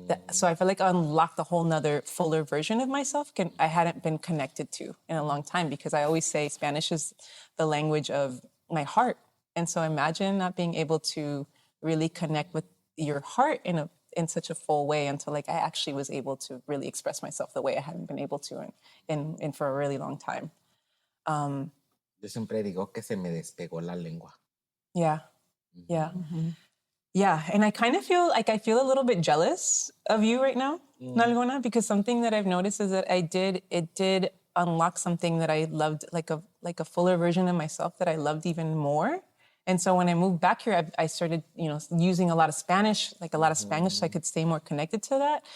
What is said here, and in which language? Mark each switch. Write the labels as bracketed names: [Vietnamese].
[English] So I felt like I unlocked a whole nother fuller version of myself I hadn't been connected to in a long time, because I always say Spanish is the language of my heart. And so imagine not being able to really connect with your heart in such a full way until I actually was able to really express myself the way I hadn't been able to in for a really long time. [Spanish] Yo siempre digo que se me despegó la lengua. [English] Yeah. Yeah, and I kind of feel like I feel a little bit jealous of you right now, Nalgona, because something that I've noticed is that it did unlock something that I loved, like a fuller version of myself that I loved even more. And so when I moved back here, I started, using a lot of Spanish, so I could stay more connected to that.